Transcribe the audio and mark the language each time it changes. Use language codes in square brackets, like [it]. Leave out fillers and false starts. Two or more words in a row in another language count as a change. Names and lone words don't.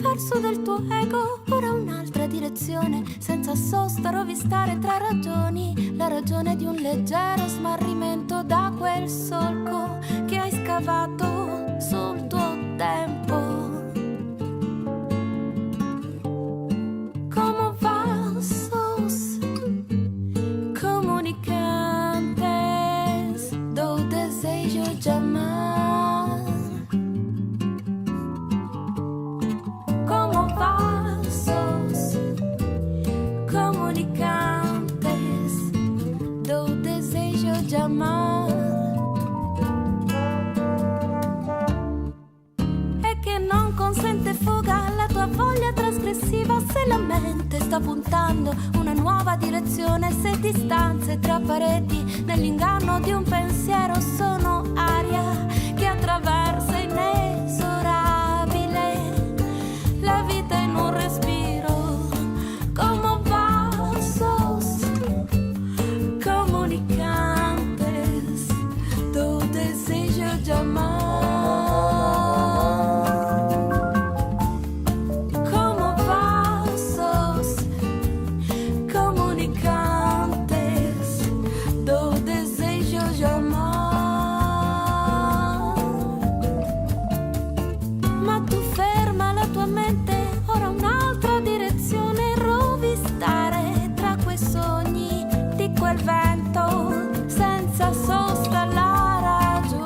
[it] verso del tuo ego ora un'altra direzione, senza sosta rovistare tra ragioni, la ragione di un leggero smarrimento da quel solco che hai scavato sul tuo tempo. [pt] Como vasos comunicantes do desejo de amar. Como vasos comunicantes do desejo de amar. [it] E che non consente fuga alla tua voglia trasgressiva se la mente sta puntando una nuova direzione, se distanze tra pareti nell'inganno di un pensiero sono aria che attraversa inesorabile la vita in un respiro. [pt] Como vasos comunicantes do desejo de amar. Como vasos comunicantes do desejo de amar. [it] Ma tu ferma la tua mente, ora un'altra direzione, rovistare tra quei sogni di quel vento senza sosta la